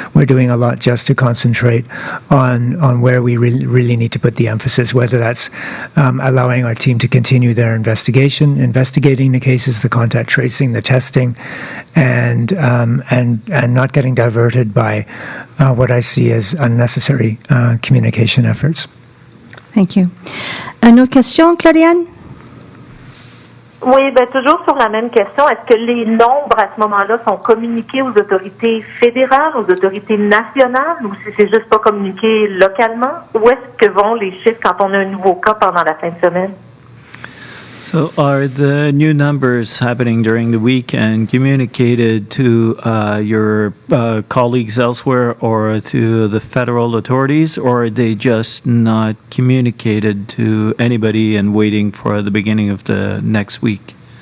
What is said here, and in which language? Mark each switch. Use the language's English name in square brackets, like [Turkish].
[English] We're doing a lot just to concentrate on where we really need to put the emphasis, whether that's allowing our team to continue their investigating the cases, the contact tracing, the testing, and not getting diverted by what I see as unnecessary communication efforts. Thank you. [French] Une autre question, Claudiane? Oui, ben toujours sur la même question. Est-ce que les nombres à ce moment-là sont communiqués aux autorités fédérales, aux autorités nationales, ou si c'est juste pas communiqué localement? Où est-ce que vont les chiffres quand on a un nouveau cas pendant la fin de semaine? [English] So are the new numbers happening during the week and communicated to your colleagues elsewhere or to the federal authorities, or are they just not communicated to anybody and waiting for the beginning of the next week?